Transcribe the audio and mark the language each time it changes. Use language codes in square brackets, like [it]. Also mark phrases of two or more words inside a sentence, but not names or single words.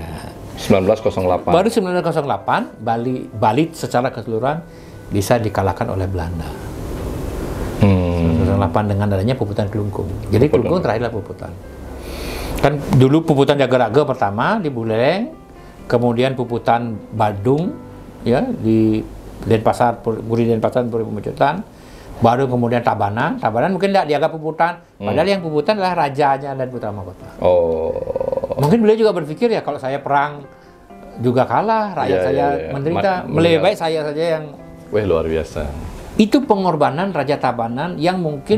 [id] 1908. Baru 1908 Bali secara keseluruhan bisa dikalahkan oleh Belanda. 1908 dengan adanya Puputan Kelungkung. Jadi Kelungkung terakhirlah Puputan. Kan dulu puputan Jagaraga pertama di Buleleng, kemudian puputan Badung ya di Denpasar, Puri Denpasar, Puri Pemecutan, baru kemudian Tabanan mungkin tidak dianggap puputan, padahal yang puputan adalah rajanya dan putra mahkota. Mungkin beliau juga berpikir ya kalau saya perang juga kalah, rakyat saya menderita, lebih baik saya saja yang. Wah, luar biasa. Itu pengorbanan Raja Tabanan yang mungkin